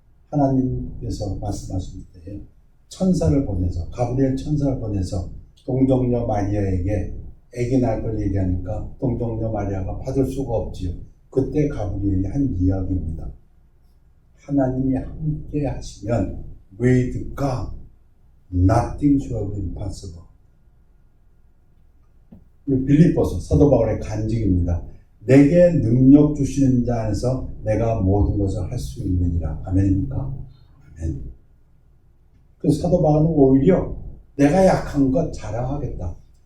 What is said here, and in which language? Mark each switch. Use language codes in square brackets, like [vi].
[ko] 하나님께서 말씀하실 때 천사를 보내서, 가브리엘 천사를 보내서 동정녀 마리아에게 아기 낳을 걸 얘기하니까 동정녀 마리아가 받을 수가 없지요. 그때 가브리엘이 한 이야기입니다. 하나님이 함께 하시면 [en] with God nothing shall be impossible. [ko] 빌립보서 사도 바울의 간증입니다. 내게 능력 주시는 자 안에서 내가 모든 것을 할 수 있느니라. 아멘입니까? 아멘. 그래서 사도 바울은 오히려 내가 약한 것 자랑하겠다.